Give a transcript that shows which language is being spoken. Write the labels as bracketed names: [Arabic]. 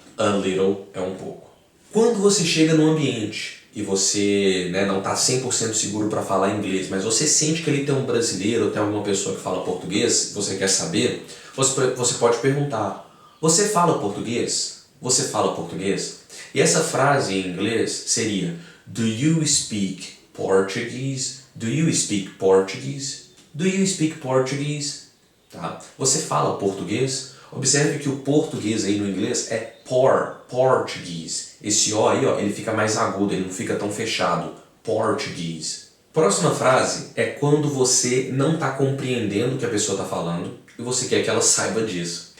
[Portuguese] A little é um pouco. Quando você chega num ambiente e você não está 100% seguro para falar inglês, mas você sente que ali tem um brasileiro ou tem alguma pessoa que fala português, você quer saber, você pode perguntar, você fala português? Você fala português? E essa frase em inglês seria [English] Do you speak Portuguese? Do you speak Portuguese? Do you speak Portuguese? [Portuguese] Tá? Você fala português? Observe que o português aí no inglês é Portuguese. Esse O aí, ele fica mais agudo, ele não fica tão fechado. Portuguese. Próxima frase é quando você não está compreendendo o que a pessoa está falando e você quer que ela saiba disso.